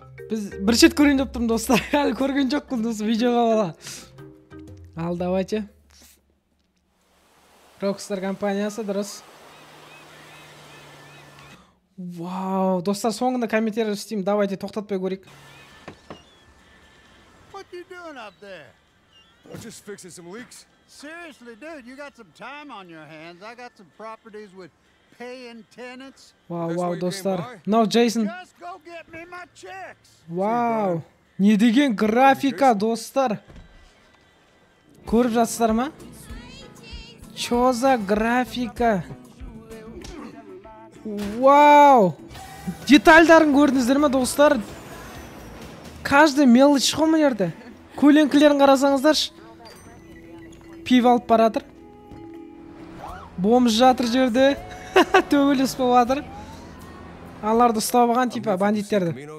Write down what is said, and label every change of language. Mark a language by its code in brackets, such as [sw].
[kk] Біз бір шет көрейін деп тұрмын достар. Әлі көрген жоқпын досы видеоға бала. Ал давайте. Rockstar компаниясы дұрыс. Вау, достар, соңында комментарий істеймін. Давайте тоқтатпай көрейік. [en] What you doing up there? I'm just fixing some leaks. Seriously, dude, you got some time on your hands. I got some properties with paying tenants. [kk] Вау, достар. [en] Now, Jason. Just go get me my checks. [kk] Вау. Не деген графика, достар. Көріп жатсыздар ма? [ru] Чё за графика? Вау. [kk] Детальдарын көрдіңіздер ме, достар? [ru] Каждый мелочь [kk] ғой мына жерде. Көлеңкілерін қарасаңыздаршы. Пив алып баратыр. Бомж жатыр жерде. Төгіліс болып жатыр. Аларды ұстап алған типа бандиттерді.